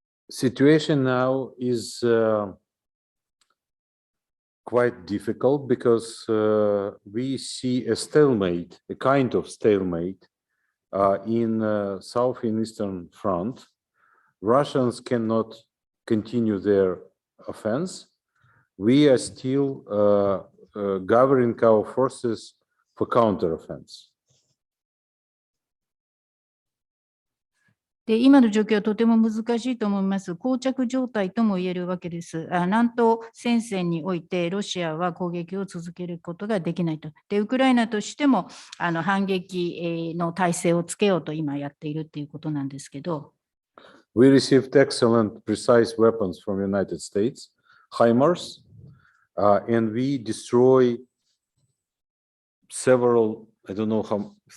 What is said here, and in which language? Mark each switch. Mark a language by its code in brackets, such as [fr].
[en] Situation now is quite difficult because we see a stalemate, a kind of stalemate in South and Eastern Front. Russians cannot continue their offense. We are still gathering our forces for counteroffense. [ja] で、今の状況はとても難しいと思います。膠着状態とも言えるわけです。南東戦線においてロシアは攻撃を続けることができないと。で、ウクライナとしても反撃の体制をつけようと今やっているということなんですけど。 [en] We received excellent precise weapons from United States, HIMARS, and we destroy several, I don't know how